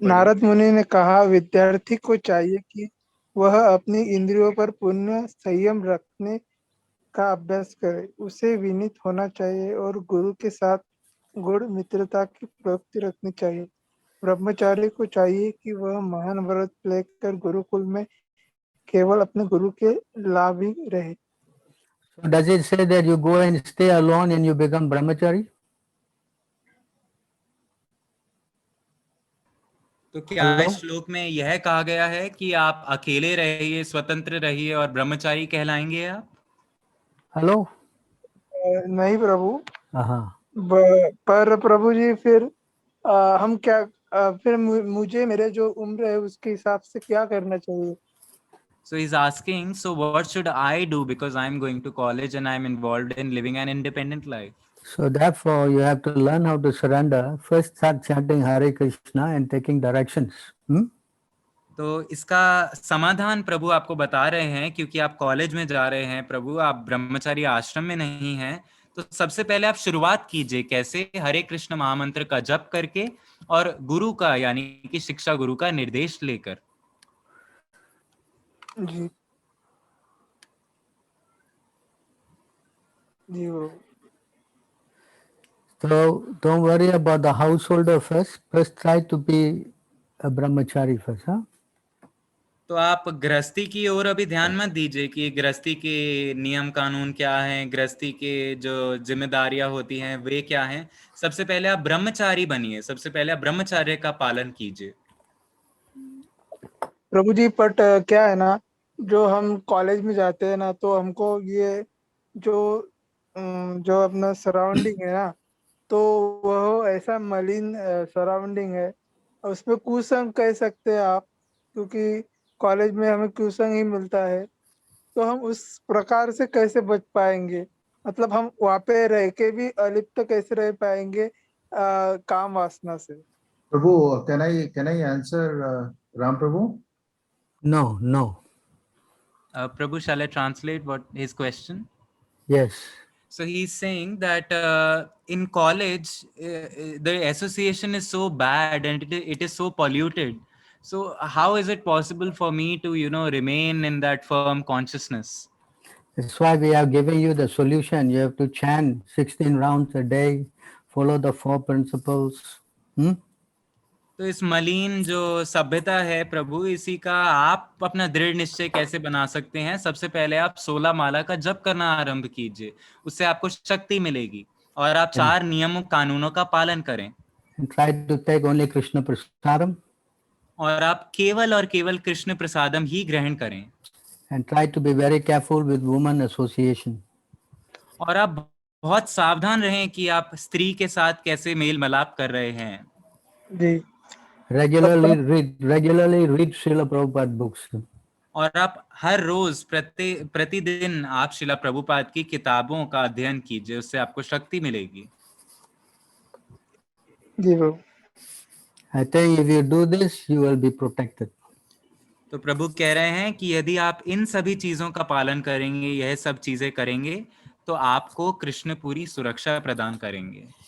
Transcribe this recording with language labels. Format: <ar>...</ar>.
<hi>नारद मुनि ने कहा, विद्यार्थी को चाहिए कि वह अपनी इंद्रियों पर पूर्ण संयम रखने का अभ्यास करे। उसे विनीत होना चाहिए और गुरु के साथ गुण मित्रता की प्रवृत्ति रखनी चाहिए। ब्रह्मचारी को चाहिए कि वह महान व्रत लेकर गुरुकुल में केवल अपने गुरु के लाभ ही रहे।</hi> <en>So does it say that you go and stay alone and you become brahmachari?</en> <hi>तो क्या</hi> <en>Hello?</en> <hi>इस श्लोक में यह कहा गया है कि आप अकेले रहिए, स्वतंत्र रहिए और ब्रह्मचारी कहलाएंगे आप?</hi> <en>Hello?</en> <hi>नहीं प्रभु, Uh-huh. पर प्रभु जी फिर हम क्या फिर मुझे मेरे जो उम्र है उसके हिसाब से क्या करना चाहिए?</hi> <en>So he's asking, so what should I do because I'm going to college and I'm involved in living an independent life? So therefore you have to learn how to surrender. First start chanting Hare Krishna and taking directions.</en> <hi>तो इसका समाधान प्रभु आपको बता रहे हैं, क्योंकि आप college में जा रहे हैं प्रभु, आप ब्रह्मचारी आश्रम में नहीं हैं। तो सबसे पहले आप शुरुआत कीजिए कैसे? हरे कृष्ण महामंत्र का जप करके और गुरु का यानी कि शिक्षा गुरु का निर्देश लेकर। जी जी प्रभु।</hi> <en>So don't worry about the householder first. First try to be a brahmachari first, huh?</en> <hi>तो आप गृहस्थी की ओर अभी ध्यान मत दीजिए कि गृहस्थी के नियम कानून क्या हैं, गृहस्थी के जो जिम्मेदारियां होती हैं वे क्या हैं। सबसे पहले आप ब्रह्मचारी बनिए, सबसे पहले आप ब्रह्मचर्य का पालन कीजिए। प्रभु जी बट क्या है ना, जो हम कॉलेज में जाते हैं ना तो हमको ये जो जो अपना सराउंडिंग है ना, तो वह ऐसा मलिन सराउंडिंग है, उसमें कुसंग कह सकते हैं आप, क्योंकि कॉलेज में हमें कुसंग ही मिलता है। तो हम उस प्रकार से कैसे बच पाएंगे? मतलब हम वहाँ पे रह के भी अलिप्त कैसे रह पाएंगे काम वासना से?</hi> <en>Prabhu, can I answer Ram Prabhu? No, no. Prabhu, shall I translate what his question? Yes. So he's saying that in college, the association is so bad and it is so polluted. So how is it possible for me to, remain in that firm consciousness? That's why we have given you the solution. You have to chant 16 rounds a day, follow the 4 principles.</en> <hi>तो इस मलिन जो सभ्यता है प्रभु, इसी का आप अपना दृढ़ निश्चय कैसे बना सकते हैं? सबसे पहले आप 16 माला का जप करना आरंभ कीजिए, उससे आपको शक्ति मिलेगी और आप 4 नियमों कानूनों का पालन करें</hi> <en>And try to take only Krishna prasadam</en> <hi>और आप केवल और केवल कृष्ण प्रसादम ही ग्रहण करें</hi> <en>and try to be very careful with woman association.</en> <hi>और आप बहुत सावधान रहें कि आप स्त्री के साथ कैसे मेल मिलाप कर रहे हैं। जी</hi> <en>Regularly read Srila Prabhupada books.</en> <hi>और आप हर रोज प्रतिदिन आप श्रीला प्रभुपाद की किताबों का अध्ययन कीजिए, उससे आपको शक्ति मिलेगी। जी प्रभु।</hi> <en>I think if you do this, you will be protected.</en> <hi>तो प्रभु कह रहे हैं कि यदि आप इन सभी चीजों का पालन करेंगे, यह सब चीजें करेंगे, तो आपको कृष्ण पूरी सुरक्षा प्रदान करेंगे।</hi>